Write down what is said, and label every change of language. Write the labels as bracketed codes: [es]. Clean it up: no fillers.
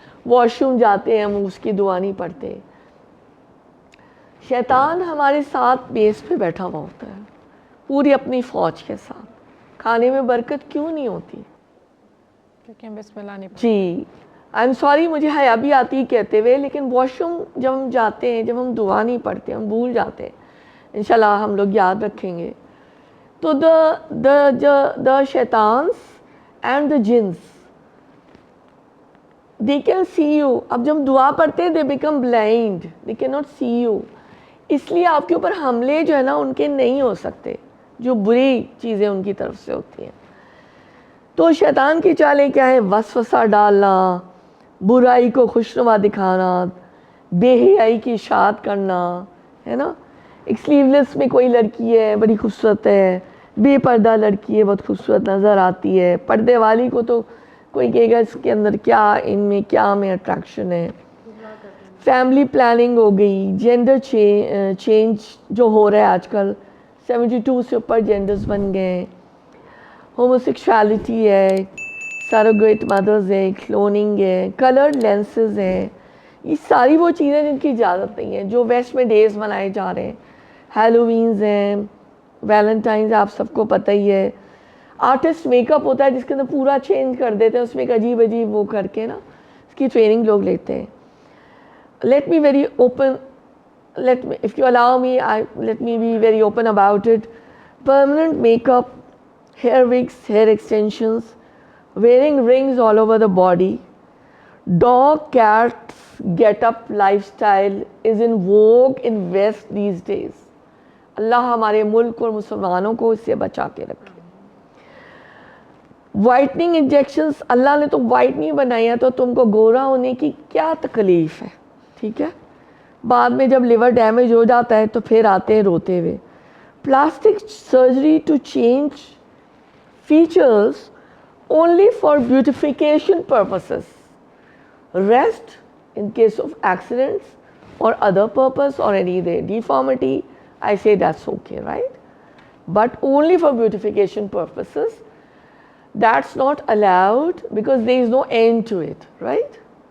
[ur] Wash room جاتے ہیں ہم اس کی دعا نہیں پڑھتے. شیطان ہمارے ساتھ بیس پہ بیٹھا ہوا ہوتا ہے پوری اپنی فوج کے ساتھ. کھانے میں برکت کیوں نہیں ہوتی؟ کیونکہ ہم بسم اللہ نہیں پڑھتے. جی [en] I'm sorry, [ur] مجھے حیا بھی آتی کہتے ہوئے، لیکن واش روم جب ہم جاتے ہیں، جب ہم دعا نہیں پڑھتے، ہم بھول جاتے ہیں. انشاءاللہ ہم لوگ یاد رکھیں گے. [en] تو the shaitans and the jinns, they can see you. [ur] اب جب دعا پڑھتے ہیں [en] they become blind, they cannot see you. [ur] اس لیے آپ کے اوپر حملے جو ہے نا ان کے نہیں ہو سکتے، جو بری چیزیں ان کی طرف سے ہوتی ہیں. تو شیطان کی چالیں کیا ہے؟ وسوسہ ڈالنا، برائی کو خوشنما دکھانا، بے حیائی کی اشاعت کرنا، ہے نا. ایک سلیو لیس میں کوئی لڑکی ہے بڑی خوبصورت ہے، بے پردہ لڑکی ہے بہت خوبصورت نظر آتی ہے، پردے والی کو تو کوئی کہے گا اس کے اندر کیا، ان میں کیا میں اٹریکشن ہے. فیملی پلاننگ ہو گئی، جینڈر چینج جو ہو رہا ہے آج کل، 72 سے اوپر جینڈرز بن گئے ہیں. ہوموسیکشوالٹی ہے، سروگیٹ مدرز ہے، کلوننگ ہے، کلرڈ لینسز ہیں. یہ ساری وہ چیزیں جن کی اجازت نہیں ہے، جو ویسٹ میں ڈیز منائے جا رہے ہیں. ہیلووینز ہیں, ویلنٹائنز آپ سب کو پتہ ہی ہے. آرٹسٹ میک اپ ہوتا ہے جس کے اندر پورا چینج کر دیتے ہیں, اس میں ایک عجیب عجیب وہ کر کے نا, اس کی ٹریننگ لوگ لیتے ہیں. [en] Let me very open, if you allow me, let me be very open about it. Permanent makeup, hair wigs, hair extensions, wearing rings all over the body, dog cats get up lifestyle is in vogue in West these days. [ur] اللہ ہمارے ملک اور مسلمانوں کو اس سے بچا کے رکھے. Whitening injections, اللہ نے تو وائٹ نہیں بنایا تو تم کو گورا ہونے کی کیا تکلیف ہے, ٹھیک ہے. بعد میں جب لیور ڈیمیج ہو جاتا ہے تو پھر آتے ہیں روتے ہوئے. [en] Plastic surgery to change features only for beautification purposes. Rest in case of accidents or other purpose or any deformity, I say that's okay, right? But only for beautification purposes, that's not allowed because there is no end to it, right?